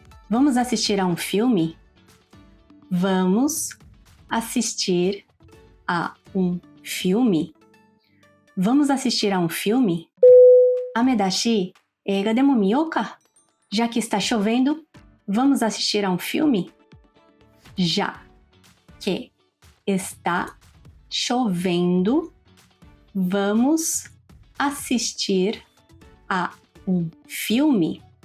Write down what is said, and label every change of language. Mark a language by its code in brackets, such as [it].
[pt] Vamos assistir a um filme? Vamos assistir a um filme? Vamos assistir a um filme? [ja] 雨だし、映画でも見ようか? [pt] Já que está chovendo, vamos assistir a um filme? Já que está chovendo, vamos assistir a um filme?